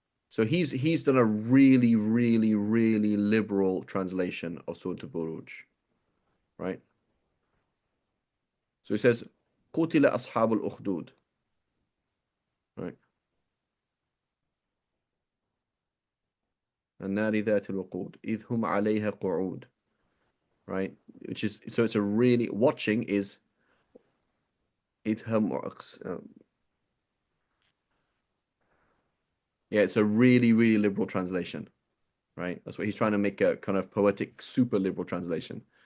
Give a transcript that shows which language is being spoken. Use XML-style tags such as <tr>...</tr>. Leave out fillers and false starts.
<en>So he's done a really, really, really liberal translation of Surah Al-Buruj, right? So he says,</en> <ar>قُتِلَ أَصْحَابُ الْأُخْدُودِ,</ar> <en>right?</en> <ar>النار ذات الوقود إذ هم عليها قعود,</ar> <en>right? Which is, so it's a really, watching is</en> <ar>إذ هم</ar> <en>Yeah, it's a really, really liberal translation, right? That's what he's trying to make a kind of poetic, super liberal translation.</en>